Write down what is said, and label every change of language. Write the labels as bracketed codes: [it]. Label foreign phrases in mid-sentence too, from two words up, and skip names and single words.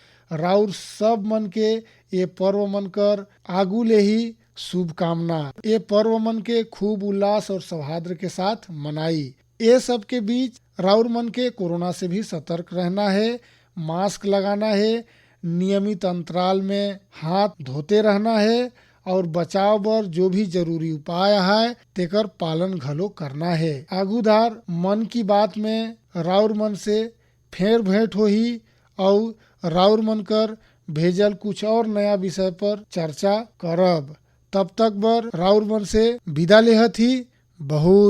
[sgj] राउर सब मन के ये पर्व मन कर आगू ले ही शुभकामना। ये पर्व मन के खूब उल्लास और सौहार्द के साथ मनाई। ये सब के बीच राउर मन के कोरोना से भी सतर्क रहना है, मास्क लगाना है, नियमित अंतराल में हाथ धोते रहना है और बचाव बर जो भी जरूरी उपाय है तेकर पालन घलो करना है। आगूधार मन की बात में राउर मन से फेर भेंट होही और राउर मन कर भेजल कुछ और नया विषय पर चर्चा करब। तब तक बर राउर मन से विदा लेहत ही।